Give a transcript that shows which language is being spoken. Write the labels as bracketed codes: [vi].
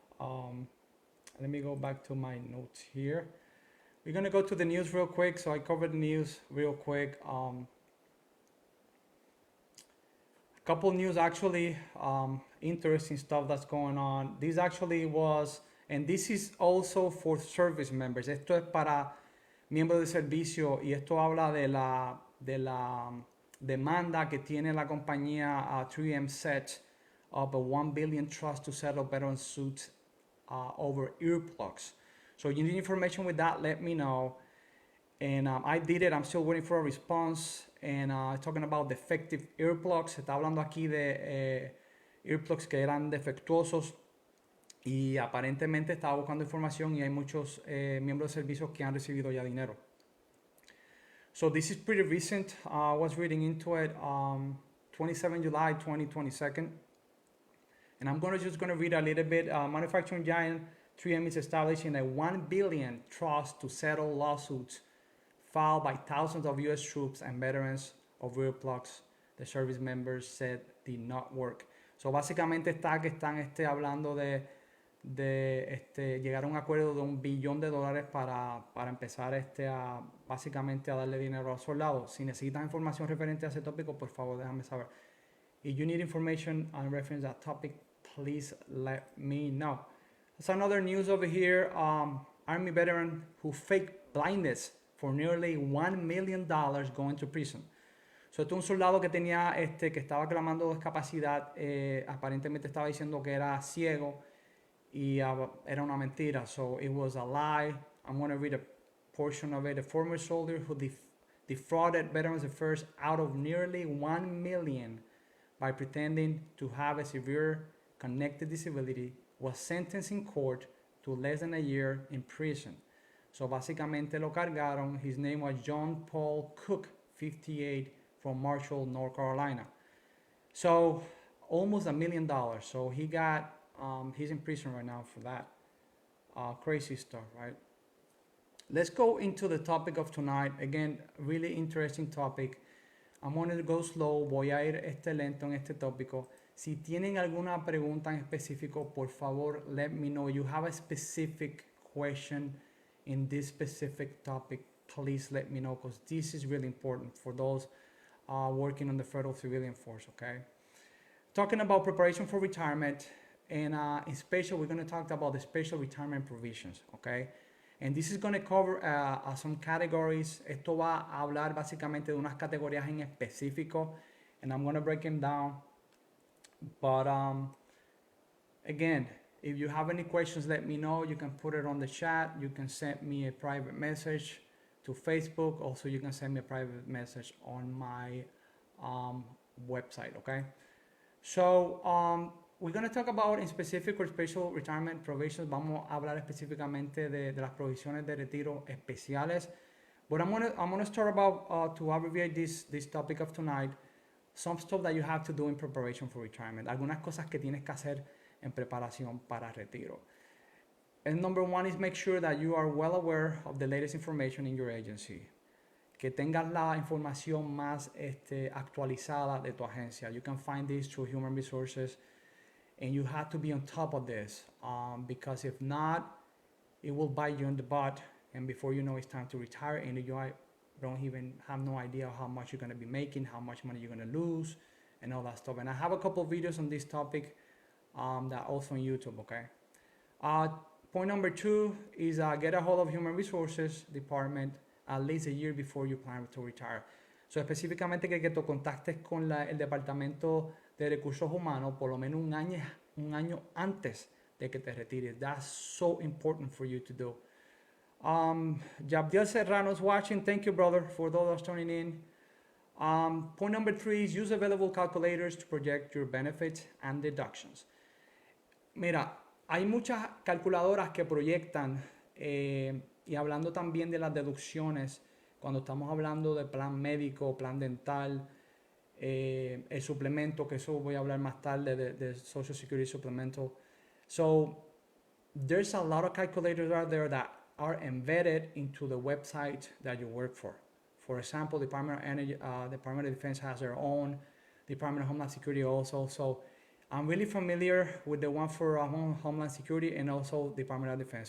[en] Let me go back to my notes here. We're gonna go to the news real quick. So I covered the news real quick. A couple news actually, interesting stuff that's going on. This actually was, and this is also for service members. [es] Esto es para miembros de servicio y esto habla de la demanda que tiene la compañía 3M [en] Set of a $1 billion trust to settle veteran suits over earplugs. So you need information with that, let me know. And I did it, I'm still waiting for a response. And talking about defective earplugs, [es] se está hablando aquí de earplugs que eran defectuosos y aparentemente estaba buscando información y hay muchos miembros de servicios que han recibido ya dinero. [en] So this is pretty recent. I was reading into it 27 July 2022. And I'm just gonna read a little bit. Manufacturing giant 3M is establishing a $1 billion trust to settle lawsuits filed by thousands of U.S. troops and veterans of rear plugs the service members said did not work. [es] So básicamente está que están hablando de llegar a un acuerdo de $1 billón para empezar básicamente a darle dinero a los soldados. Si necesitas información referente a ese tópico, por favor déjame saber. [en] If you need information on reference to that topic, please let me know. There's another news over here. Army veteran who faked blindness for nearly $1 million going to prison. [es] So, este es un soldado que tenía, que estaba clamando discapacidad, aparentemente estaba diciendo que era ciego y era una mentira. [en] So, it was a lie. I'm going to read a portion of it. A former soldier who defrauded Veterans Affairs out of nearly $1 million by pretending to have a severe connected disability was sentenced in court to less than a year in prison. [es] So básicamente lo cargaron. [en] His name was John Paul Cook, 58, from Marshall, North Carolina. So almost $1 million. So he got, he's in prison right now for that. Crazy stuff, right? Let's go into the topic of tonight. Again, really interesting topic. I'm going to go slow. [es] Voy a ir lento en este tópico. Si tienen alguna pregunta en específico, por favor, [en] let me know. You have a specific question in this specific topic, please let me know, because this is really important for those working on the federal civilian force, okay? Talking about preparation for retirement, and in special, we're going to talk about the special retirement provisions, okay? And this is going to cover some categories. [es] Esto va a hablar básicamente de unas categorías en específico, [en] and I'm going to break them down. But again, if you have any questions, let me know. You can put it on the chat. You can send me a private message to Facebook. Also, you can send me a private message on my website, okay? So, we're going to talk about in specific or special retirement provisions. [es] Vamos a hablar específicamente de las provisiones de retiro especiales. [en] But I'm gonna start about, to abbreviate this topic of tonight, some stuff that you have to do in preparation for retirement. [es] Algunas cosas que tienes que hacer en preparación para retiro. [en] And number one is make sure that you are well aware of the latest information in your agency. [es] Que tengas la información más actualizada de tu agencia. [en] You can find this through human resources, and you have to be on top of this, because if not, it will bite you in the butt, and before you know, it's time to retire, and you don't even have no idea how much you're going to be making, how much money you're going to lose, and all that stuff. And I have a couple of videos on this topic that also on YouTube, okay? Point number two is get a hold of human resources department at least a year before you plan to retire. [es] So específicamente que te contactes con el departamento de recursos humanos por lo menos un año antes de que te retires. [en] That's so important for you to do. Jabdiel Serrano's watching. Thank you, brother, for those tuning in. Point number three is use available calculators to project your benefits and deductions. [es] Mira, hay muchas calculadoras que proyectan, y hablando también de las deducciones, cuando estamos hablando de plan médico, plan dental, el suplemento, que eso voy a hablar más tarde de Social Security Supplemental. [en] So, there's a lot of calculators out there that are embedded into the website that you work for. For example, Department of Energy, Department of Defense has their own, Department of Homeland Security also. So I'm really familiar with the one for Homeland Security and also Department of Defense.